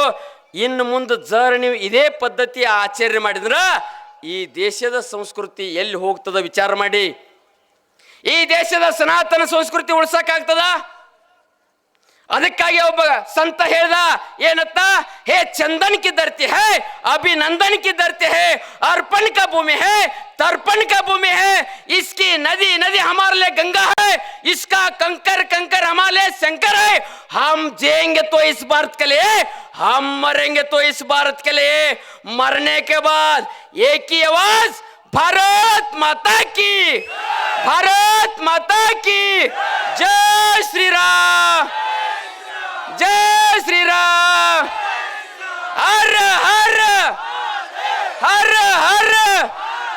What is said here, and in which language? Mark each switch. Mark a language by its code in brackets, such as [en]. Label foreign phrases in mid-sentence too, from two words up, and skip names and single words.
[kn] ಇನ್ನು ಮುಂದೆ ನೀವು ಇದೇ ಪದ್ಧತಿ ಆಚರಣೆ ಮಾಡಿದ್ರ ಈ ದೇಶದ ಸಂಸ್ಕೃತಿ ಎಲ್ಲಿ ಹೋಗ್ತದ ವಿಚಾರ ಮಾಡಿ. ಈ ದೇಶದ ಸನಾತನ ಸಂಸ್ಕೃತಿ ಉಳ್ಸಕ್ಕಾಗ್ತದ? ಅದಕ್ಕಾಗಿ ಒಬ್ಬ ಸಂತ ಹೇಳ್ದ ಏನತ್ತ, [hi] ये चंदन की धरती है, अभिनंदन की धरती है, अर्पण का भूमि है, तर्पण का भूमि है, इसकी नदी नदी हमारे लिए गंगा है, इसका कंकर कंकर हमारे लिए शंकर है. हम जिएंगे तो इस भारत के लिए, हम मरेंगे तो इस भारत के लिए. मरने के बाद एक ही आवाज, भारत माता की, भारत माता की जय श्री राम, जय श्री राम, हर हर हर हर.